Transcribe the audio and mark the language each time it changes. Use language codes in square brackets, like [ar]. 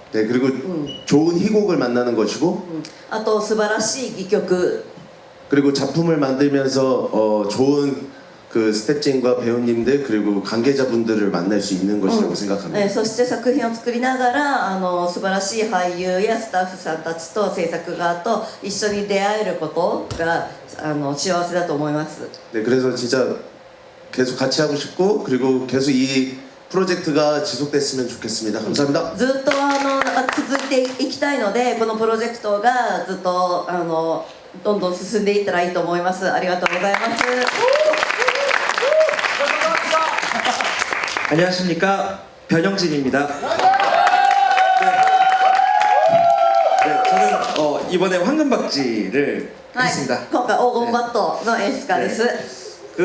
[ko] 네, 그리고 좋은 희곡을 만나는 것이고 [ja] あと素晴らしい戯曲 [ko] 그리고 작품을 만들면서 좋은 그 스태프진과 배우님들 그리고 관계자분들을 만날 수 있는 것이라고 생각합니다. [ja] そして作品を作りながら素晴らしい俳優やスタッフさんたちと制作側と一緒に出会えることが幸せだと思います。 [ko] 네, 그래서 진짜 계속 같이 하고 싶고 그리고 계속 이 프로젝트가 지속됐으면 좋겠습니다. 감사합니다. [ja] ずっと続いていきたいのでこのプロジェクトがずっとどんどん進んでいったらいいと思います。ありがとうございます。 [ko] 안녕하십니까, 변영진입니다. 저는 이번에 황금박쥐를 했습니다. [ja] 今回黄金バットの演出家です。